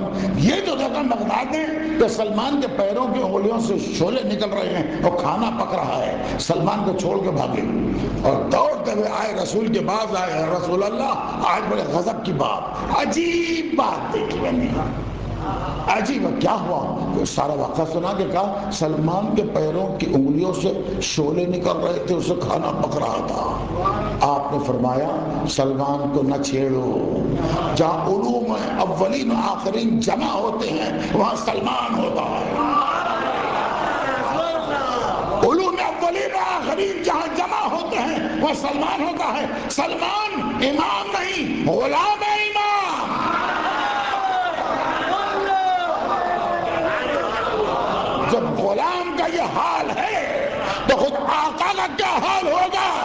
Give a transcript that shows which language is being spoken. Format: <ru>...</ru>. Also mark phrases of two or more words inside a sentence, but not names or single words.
<ur>یہ جو دیکھا مقداد ہے کہ سلمان کے پیروں کی انگلیوں سے شعلے نکل رہے ہیں اور کھانا پک رہا ہے، سلمان کو چھوڑ کے بھاگے اور دوڑتے ہوئے آئے، رسول کے پاس آئے، رسول اللہ آج بڑے غضب کی بات، عجیب بات دیکھی میں نے، عجیب کیا ہوا؟ سارا واقعہ سنا کے کہا سلمان کے پیروں کی انگلیوں سے شعلے نکل رہے تھے، اسے کھانا پک رہا تھا۔ آپ نے فرمایا سلمان کو نہ چھیڑو، جہاں علوم اولین و آخرین جمع ہوتے ہیں وہاں سلمان ہوتا ہے۔ علوم اولین و آخرین جہاں جمع ہوتے ہیں وہاں سلمان ہوتا ہے۔ سلمان امام نہیں، غلام ہے امام۔ جب غلام کا یہ حال ہے تو خود آقا کا کیا حال ہوگا؟</ur>